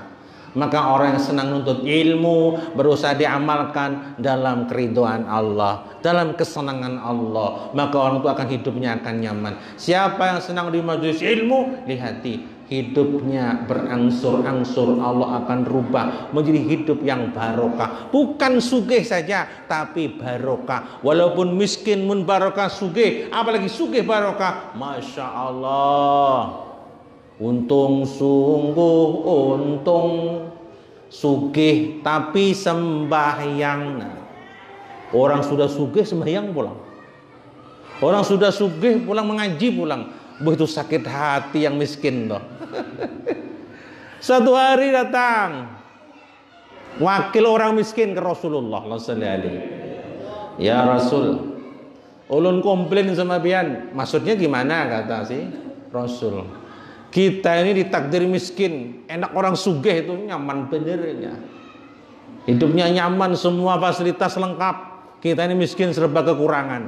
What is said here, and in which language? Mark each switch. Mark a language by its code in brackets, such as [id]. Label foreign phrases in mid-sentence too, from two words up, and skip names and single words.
[id] Maka orang yang senang nuntut ilmu berusaha diamalkan dalam keridhaan Allah, dalam kesenangan Allah, maka orang itu akan hidupnya akan nyaman. Siapa yang senang di majelis ilmu, lihati hidupnya berangsur-angsur Allah akan rubah menjadi hidup yang barokah. Bukan sugih saja, tapi barokah. [bjn] Walaupun miskin mun barokah sugih, apalagi sugih barokah, [ar] ما شاء الله. [bjn] Untung sungguh untung sugih tapi sembahyang. Nah, orang sudah sugih sembahyang pulang. Orang sudah sugih pulang mengaji pulang. [id] Begitu sakit hati yang miskin toh. Satu hari datang wakil orang miskin ke Rasulullah [ar] صلى الله عليه. [bjn] Ya Rasul, ulun komplain sama pian. [id] Maksudnya gimana kata si Rasul? Kita ini ditakdir miskin, enak orang sugih itu nyaman benernya. Hidupnya nyaman, semua fasilitas lengkap. Kita ini miskin serba kekurangan.